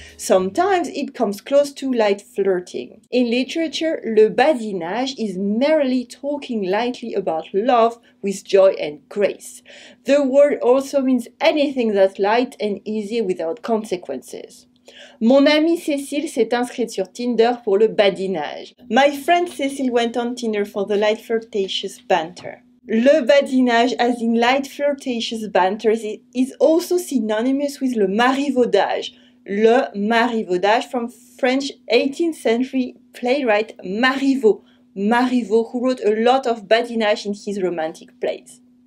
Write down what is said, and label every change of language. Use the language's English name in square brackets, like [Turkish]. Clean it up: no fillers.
[English] Sometimes it comes close to light flirting. In literature, le badinage is merely talking lightly about love with joy and grace. The word also means anything that's light and easy without consequences. [French] Mon amie Cécile s'est inscrite sur Tinder pour le badinage. [English] My friend Cécile went on Tinder for the light flirtatious banter. Le badinage, as in light flirtatious banter, is also synonymous with le marivaudage. Le marivaudage from French 18th century playwright Marivaux, who wrote a lot of badinage in his romantic plays.